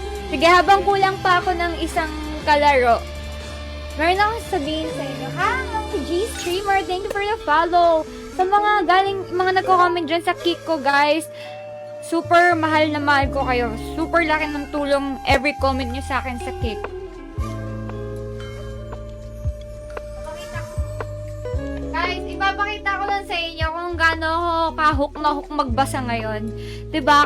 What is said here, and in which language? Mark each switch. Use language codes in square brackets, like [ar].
[tl] Sige, habang kulang pa ako ng isang kalaro, meron akong sabihin sa inyo. [en] Hi, G-Streamer, thank you for the follow. [tl] Sa mga nagko-comment dyan sa kick ko, guys, super mahal na mahal ko kayo. Super laki ng tulong every comment nyo sa akin sa kick. Guys, ipapakita ko lang sa inyo kung gaano ako kahuk na hook magbasa ngayon. Diba?